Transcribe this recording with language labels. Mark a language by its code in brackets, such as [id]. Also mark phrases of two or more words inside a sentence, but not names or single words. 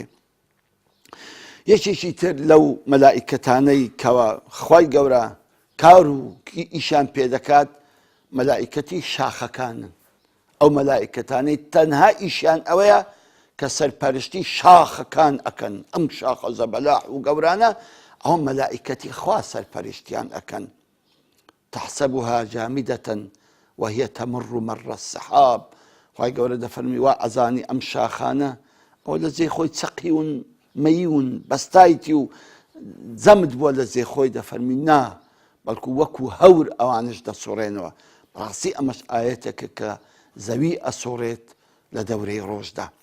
[ckb] یەکێکی تر لەو مەلائیکەتانەی کەوە خوای گەورە کار و ئیشان پێدەکات مەلائیکەتی شاخەکانن. ئەو مەلائیکەتانەی تەنها ئیشیان ئەوەیە کە سەرپەرشتی شاخەکان ئەکەن. ئەم شاخە زەبەلاح و گەورانە ئەو مەلائیکەتی خوا سەرپەرشتیان ئەکەن. [ar] تحسبها جامدة وهي تمر مر السحاب. [ckb] خوای گەورە دەفەرمی وا ئەزانی ئەم شاخانە ئەو لە جێی خۆی چەقیون مەیون بەستایتی و جەمد بووە لە جێی خۆی، دەفەرمی نا بەڵکو وەکو هەور ئەوانش دەسوڕێنەوە. بەڕاستی ئەمەش ئاەتێکە کە زەوی ئەسوڕێت لە دەورەی ڕۆژدا.